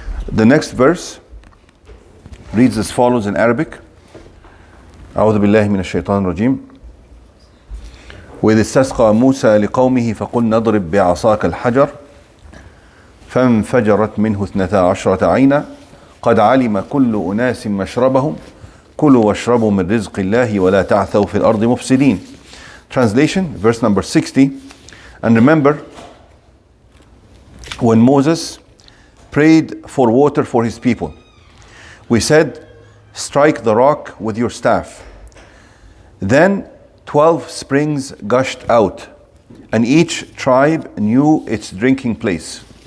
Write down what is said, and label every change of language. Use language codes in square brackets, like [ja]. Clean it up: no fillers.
[en] The next verse reads as follows in Arabic. [ar] أعوذ بالله من الشيطان الرجيم وإذ استسقى موسى لقومه فقلنا اضرب بعصاك الحجر فانفجرت منه 12 عينا قد علم كل أناس مشربهم كلوا واشربوا من رزق الله ولا تعثوا في الأرض مفسدين. [en] Translation, verse number 60. And remember when Moses prayed for water for his people, we said, strike the rock with your staff. Then 12 springs gushed out, and each tribe knew its drinking place.